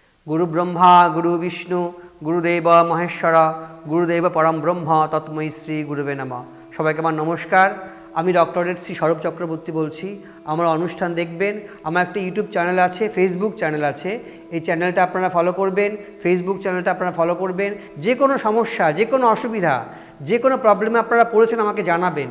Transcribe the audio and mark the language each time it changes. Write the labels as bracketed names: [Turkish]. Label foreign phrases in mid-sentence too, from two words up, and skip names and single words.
[Sanskrit] गुरु ब्रह्मा गुरु विष्णु गुरुदेव महेश्वर गुरुदेव परम ब्रह्म तत्मयी श्री गुरुवे नमः। [Bangla] সবাইকে আমার নমস্কার। আমি ডক্টরেট শ্রী সৌরভ চক্রবর্তী বলছি। আমার অনুষ্ঠান দেখবেন। আমার একটা ইউটিউব চ্যানেল আছে, ফেসবুক চ্যানেল আছে। এই চ্যানেলটা আপনারা ফলো করবেন, ফেসবুক চ্যানেলটা আপনারা ফলো করবেন। যে কোনো সমস্যা, যে কোনো অসুবিধা, যে কোনো প্রবলেমে আপনারা পড়েছেন আমাকে জানাবেন।